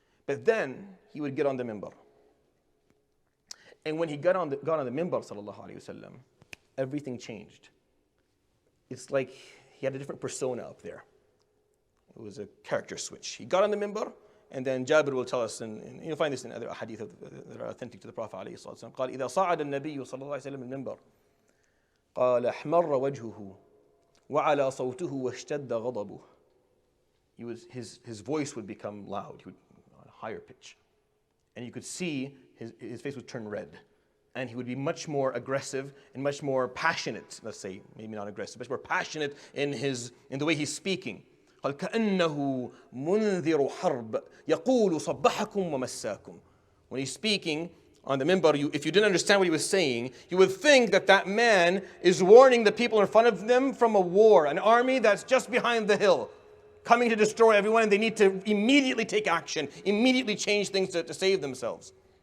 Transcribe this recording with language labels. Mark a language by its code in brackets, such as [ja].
[en] But then he would get on the minbar. And when he got on the minbar, sallallahu alaihi wasallam, everything changed. It's like he had a different persona up there. It was a character switch. He got on the minbar, and then Jabir will tell us, and you'll find this in other hadith that are authentic to the Prophet [ar] عليه الصلاة والسلام. قال إذا صعد النبي صلى الله عليه وسلم المنبر قال احمر وجهه وعلى صوته واشتد غضبه. [en] His voice would become loud. He would on a higher pitch, and you could see his face would turn red, and he would be much more aggressive and much more passionate. Let's say maybe not aggressive, but more passionate in the way he's speaking. [ar] قال كأنه منذر حرب يقول صبحكم ومساكم. [en] When he's speaking on the minbar, if you didn't understand what he was saying, you would think that man is warning the people in front of them from a war, an army that's just behind the hill, coming to destroy everyone, and they need to immediately take action, immediately change things to save themselves.